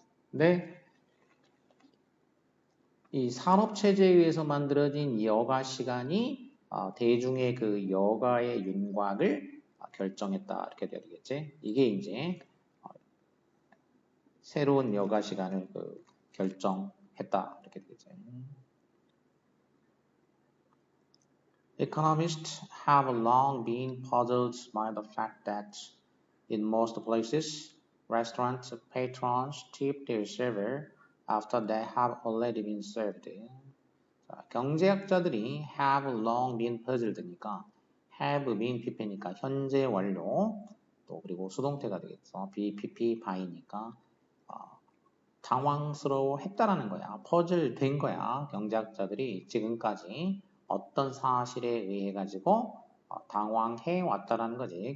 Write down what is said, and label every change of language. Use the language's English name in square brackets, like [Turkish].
[Korean] 근데 이 산업체제에 의해서 만들어진 이 여가 시간이 대중의 그 여가의 윤곽을 결정했다. 이렇게 돼야 되겠지. 이게 이제 새로운 여가 시간을 결정했다. 이렇게 되겠지. [English] Economists have long been puzzled by the fact that in most places, restaurant patrons tip their server after they have already been served. [Korean] 자, 경제학자들이 [English] have long been puzzled [Korean] 니까 have been pp니까 현재 완료 또 그리고 수동태가 되겠어. be pp by니까 당황스러워했다라는 거야. 퍼즐 된 거야. 경제학자들이 지금까지 어떤 사실에 의해 가지고 당황해 왔다라는 거지.